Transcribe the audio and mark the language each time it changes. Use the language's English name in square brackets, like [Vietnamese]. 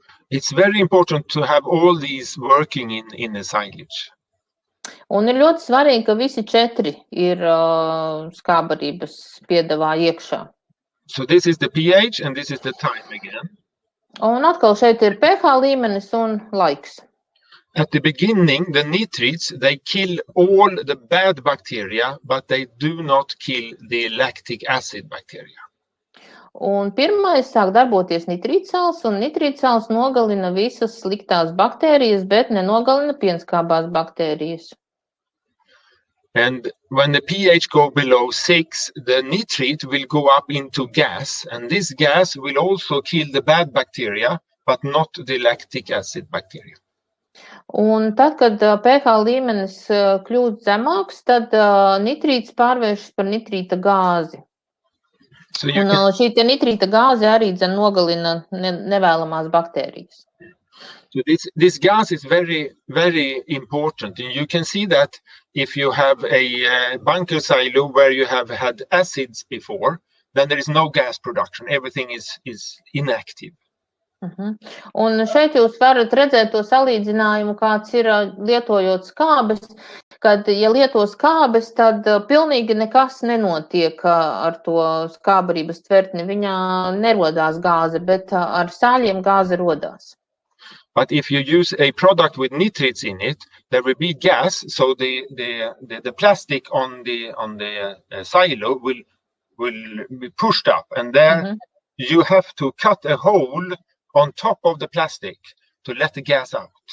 [English] It's very important to have all these working in the silage. [Latvian] Un ir ļoti svarīgi, ka visi 4 ir skābarības piedevā iekšā. [English] So this is the pH and this is the time again. [Latvian] Un atkal šeit ir pH līmenis un laiks. [English] At the beginning, the nitrates, they kill all the bad bacteria, but they do not kill the lactic acid bacteria. [Latvian] Un pirmais sāk darboties nitrītsāls, un nitrītsāls nogalina visas sliktās baktērijas, bet nenogalina pienskābās baktērijas. [English] And when the pH go below 6, the nitrate will go up into gas, and this gas will also kill the bad bacteria, but not the lactic acid bacteria. [Latvian] Un tad, kad pH līmenis kļūst zemāks, tad nitrīts pārvēršas par nitrīta gāzi. [English] So [Latvian] Un šī nitrīta gāze arī nogalina nevēlamās baktērijas. [English] So this gas is very, very important. And you can see that if you have a bunker silo where you have had acids before, then there is no gas production. Everything is inactive. [Latvian] Un šeit jūs varat redzēt to salīdzinājumu, kāds ir lietojot skābes, kad, ja lieto skābes, tad pilnīgi nekas nenotiek ar to skābarības tvertni. Viņā nerodās gāze, bet ar sāļiem gāze rodās. [English] But if you use a product with nitrates in it, there will be gas, so the plastic on the silo will be pushed up, and there you have to cut a hole on top of the plastic to let the gas out.